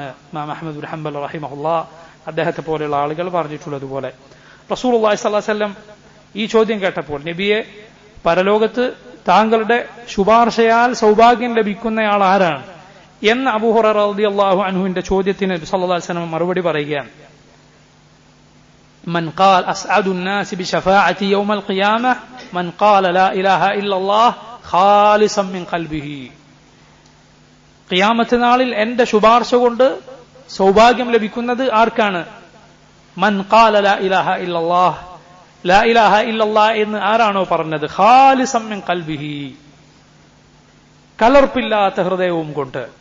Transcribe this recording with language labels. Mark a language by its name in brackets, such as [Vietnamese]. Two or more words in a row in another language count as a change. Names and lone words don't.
[Malayalam] ഇമാം അഹ്മദ് ബിൻ ഹംബൽ റഹിമഹുല്ലാഹ് അദ്ദേഹത്തെ പോലെയുള്ള ആളുകൾ പറഞ്ഞിട്ടുള്ളതുപോലെ റസൂലുള്ളാഹി [Arabic] صلى الله عليه وسلم [Malayalam] ഈ ചോദ്യം കേട്ടപ്പോൾ, നബിയെ പരലോകത്ത് താങ്കളുടെ ശുപാർശയാൽ സൗഭാഗ്യം ലഭിക്കുന്നയാൾ ആരാണ് എന്ന അബൂ ഹുറൈറ [Arabic] رضي الله عنه [Malayalam] ചോദ്യത്തിന് നബി [Arabic] صلى الله عليه وسلم [Malayalam] മറുപടി പറയുകയാണ്, [Arabic] من قال أسعد الناس بشفاعتي يوم القيامة من قال لا إله إلا الله خالصا من قلبه. [Malayalam] ഖിയാമത്ത് നാളിൽ എന്റെ ശുപാർശ കൊണ്ട് സൗഭാഗ്യം ലഭിക്കുന്നത് ആർക്കാണ്? [Arabic] من قال لا إله إلا الله، لا إله إلا الله [Malayalam] എന്ന് ആരാണോ പറഞ്ഞത്, [Arabic] خالصا من قلبه, [Malayalam] കലർപ്പില്ലാത്ത ഹൃദയവും കൊണ്ട്.